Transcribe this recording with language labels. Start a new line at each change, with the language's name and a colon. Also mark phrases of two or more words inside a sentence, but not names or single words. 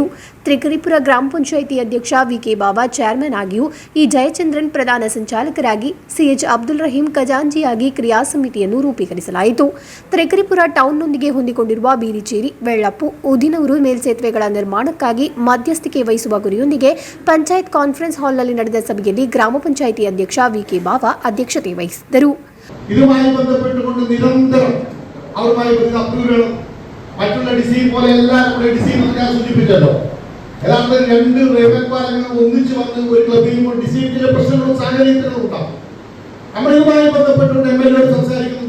Kannada: ತ್ರಿಕರಿಪುರ ಗ್ರಾಮ ಪಂಚಾಯಿತಿ ಅಧ್ಯಕ್ಷ ವಿಕೆ ಬಾವಾ ಚೇರ್ಮನ್ ಆಗಿಯೂ ಇ ಜಯಚಂದ್ರನ್ ಪ್ರಧಾನ ಸಂಚಾಲಕರಾಗಿ, ಸಿಎಚ್ ಅಬ್ದುಲ್ ರಹೀಂ ಖಜಾಂಜಿಯಾಗಿ ಕ್ರಿಯಾ ಸಮಿತಿಯನ್ನು ರೂಪೀಕರಿಸಲಾಯಿತು. ತ್ರಿಕರಿಪುರ ಟೌನ್ನೊಂದಿಗೆ ಹೊಂದಿಕೊಂಡಿರುವ ಬೀರಿಚೇರಿ, ಬೆಳ್ಳಪ್ಪು, ಉದಿನೂರು ಮೇಲ್ಸೇತುವೆಗಳ ನಿರ್ಮಾಣಕ್ಕಾಗಿ ಮಧ್ಯಸ್ಥಿಕೆ ವಹಿಸುವ ಗುರಿಯೊಂದಿಗೆ ಪಂಚಾಯತ್
English: conference hall
Kannada: ನಡೆದ ಸಭೆಯಲ್ಲಿ ಗ್ರಾಮ ಪಂಚಾಯಿತಿ ಅಧ್ಯಕ್ಷ ವಿಕೆ ಬಾವಾ ಅಧ್ಯಕ್ಷತೆ ವಹಿಸಿದ್ದರು.
Malayalam: ഇതുമായി ബന്ധപ്പെട്ടുകൊണ്ട് നിരന്തരം അവരുമായി അപ്രൂവലുകളും മറ്റുള്ള ഡിസൈൻ പോലെ എല്ലാവരും കൂടെ ഡിസൈൻ ഞാൻ സൂചിപ്പിച്ചല്ലോ. യഥാർത്ഥത്തിൽ രണ്ട് റെയിൽവേ പാലങ്ങൾ ഒന്നിച്ച് വന്ന് ഒരു ക്ലബ് ചെയ്യുമ്പോൾ ഡിസൈൻ ചില പ്രശ്നങ്ങളും സാഹചര്യങ്ങളും ഉണ്ടാവും. നമ്മൾ ഇതുമായി ബന്ധപ്പെട്ടുകൊണ്ട് MLA സംസാരിക്കുന്നുണ്ട്.